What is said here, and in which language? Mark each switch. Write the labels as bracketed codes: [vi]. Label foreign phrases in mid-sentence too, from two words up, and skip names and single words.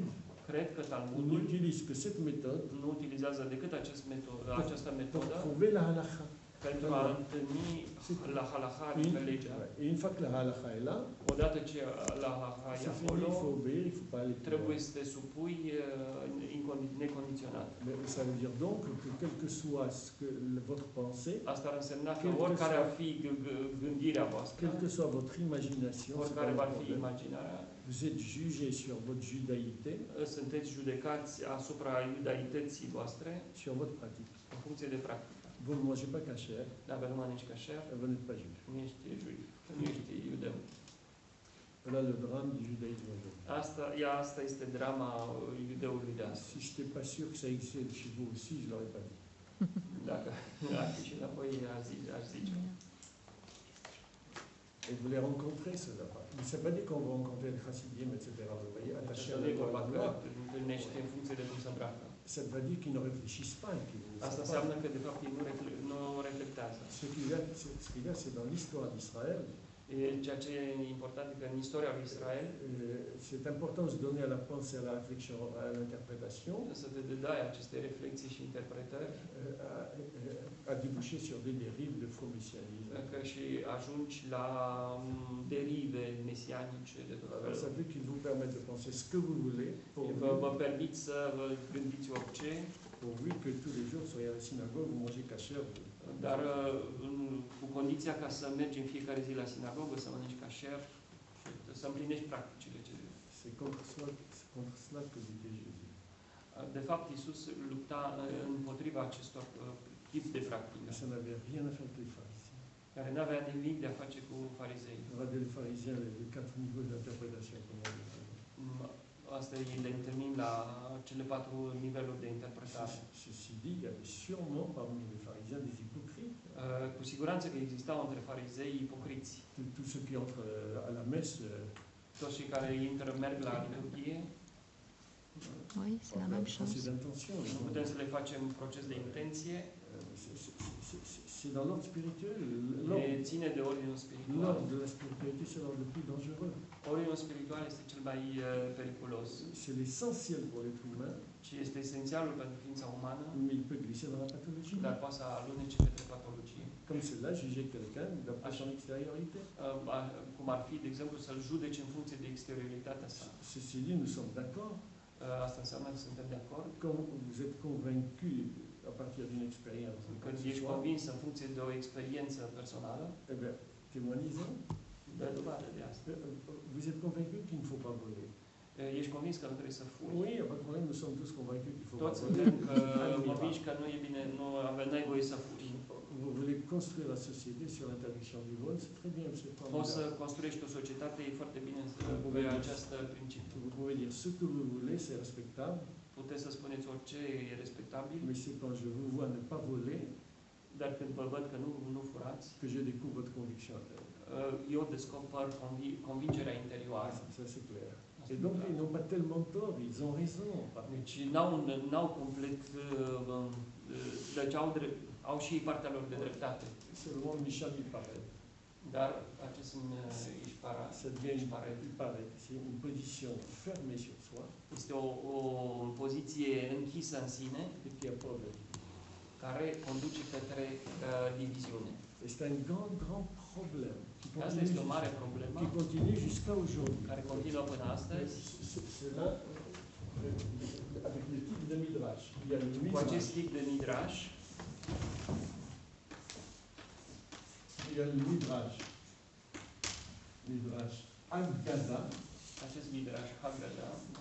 [ro] Cred că Talmudul [fr] n'utilise que cette méthode [ro] nu utilizează decât această [fr] pour [ro] metodă [fr] prouver la halakha. [ro] pentru a întâlni la halacha, adică legea. [fr] Et une fois que la halakha est là, [ro] Odată ce la halacha e [fr] c'est fini, il faut [ro] acolo, [fr] obéir, il ne faut pas aller plus [ro] trebuie [fr] loin. [ro] să te supui necondiționat. [fr] Mais ça veut dire donc que quelle que soit ce que votre pensée, [ro] Asta ar însemna că oricare ar fi gândirea voastră, [fr] quelle que soit votre imagination, c'est pas [ro] oricare [fr] un [ro] va fi [fr] problème. [ro] imaginarea, [fr] Vous êtes jugé sur votre judaïté, [ro] sunteți judecați asupra iudaității voastre [fr] sur votre pratique. [ro] în funcție de practică. [fr] Vous ne mangez pas kasher, [ro] Dacă nu mănânci cașer, [fr] vous n'êtes pas juif. [ro] nu ești juif, nu ești iudeu. [fr] Voilà le drame du judaïsme aujourd'hui. [ro] Asta este drama iudeului de astăzi. [fr] Si je n'étais pas sûr que ça existait chez vous aussi, je ne l'aurais pas dit. [ro] Dacă ar fi și înapoi, aș zice. [fr] Et vous les rencontrez, cela. Mais ça ne veut pas dire qu'on va rencontrer le chassidim, etc. Vous voyez, attachés à [ro] Asta [fr] la [ro] nu e vorba că [fr] loi. [ro] te întâlnești în funcție de cum se îmbracă. [fr] Ça ne veut pas dire qu'ils ne réfléchissent pas. [ro] Asta înseamnă că, de fapt, ei nu reflectează. [fr] Ce qu'il y a, c'est dans l'histoire d'Israël. [ro] Ceea ce e important e că în istoria lui Israel [fr] C'est important de se donner à la pensée, à la réflexion, à l'interprétation, [ro] să te dedai aceste reflexii și interpretări, [fr] à déboucher sur des dérives de faux messianisme. [ro] că și ajungi la derive mesianice de tot [fr] Ça [ro] felul. [fr] veut dire qu'ils vous permettent de penser ce que vous voulez, [ro] Vă permit să vă gândiți orice, [fr] pourvu que tous les jours, soyez à la synagogue, vous mangez kasher. [ro] dar cu condiția ca să mergi în fiecare zi la sinagogă, să mănânci cașer și să împlinești practicile. [fr] C'est contre cela que luttait Jésus. [ro] De fapt, Iisus lupta împotriva acestor tip de practică, [fr] Mais ça n'avait rien à faire avec les pharisiens. [ro] care nu avea nimic de a face cu farizei. [fr] Regardez les pharisiens, les 4 niveaux d'interprétation, comment on les fait. [ro] Asta le întâlnim la cele 4 niveluri de interpretare. [fr] Ceci dit, il y avait sûrement parmi les pharisiens des hypocrites. [ro] Cu siguranță că existau între farizei ipocriți. [fr] Tous ceux qui entrent à la messe, [ro] Toți cei care merg la liturghie, [fr] Oui, c'est la même chose. c'est d'intention. [ro] nu putem să le facem proces de intenție, [fr] C'est dans l'ordre spirituel. [ro] ține de ordinul spiritual. [fr] L'ordre de la spiritualité, c'est l'ordre le plus dangereux. [ro] Ordinul spiritual este cel mai periculos [fr] C'est l'essentiel pour l'être humain, [ro] și este esențialul pentru ființa umană, [fr] mais il peut glisser dans la pathologie. [ro] dar poate să alunece către patologie. [fr] Comme c'est là, juger quelqu'un d'après son extériorité. [ro] Cum ar fi, de exemplu, să-l judeci în funcție de exterioritatea sa. [fr] Ceci dit, nous sommes d'accord. [ro] Asta înseamnă că suntem de acord. [fr] Quand vous êtes convaincu à partir d'une expérience, [ro] Când ești convins în funcție de o experiență personală, [fr] eh bien, témoignez-en. [ro] dă dovadă de asta. [fr] Vous êtes convaincu qu'il ne faut pas voler. [ro] Ești convins că nu trebuie să furi. [fr] Oui, il n'y a pas de problème, nous sommes tous convaincus qu'il ne faut pas [ro] Toți [fr] voler. [ro] suntem convinși că nu e bine, nu ai voie să furi. [fr] Vous voulez construire la société sur l'interdiction du vol, c'est très bien, c'est [ro] Poți să [fr] formidable. [ro] construiești o societate, e foarte bine să pe această principiu. [fr] Vous pouvez dire ce que vous voulez, c'est respectable, [ro] Puteți să spuneți orice, e respectabil, [fr] mais c'est quand je vous vois ne pas voler [ro] dar când vă văd că nu furați, [fr] que je découvre votre conviction intérieure. [ro] eu descoper convingerea interioară. [fr] Ça c'est clair. Et donc ils n'ont pas tellement tort, ils ont raison. [ro] Deci n-au complet, deci au și ei partea lor de dreptate. [fr] C'est le monde Michel, il paraît. [ro] Dar acest Ishpara, [fr] Ça devient, il paraît, c'est une position fermée sur soi [ro] este o poziție închisă în sine, [fr] et qui apporte. [ro] care conduce către diviziune. [fr] Et c'est un grand, grand problème [ro] Asta este o mare problemă [fr] qui continue jusqu'à aujourd'hui. [ro] care continuă până astăzi. [fr] C'est là, avec le type de Midrash. Il y a le [ro] Cu acest [fr] Midrash. [ro] tip de midrash, [fr] il y a le Midrash. Midrash Haggadah. [ro] Acest Midrash Haggadah.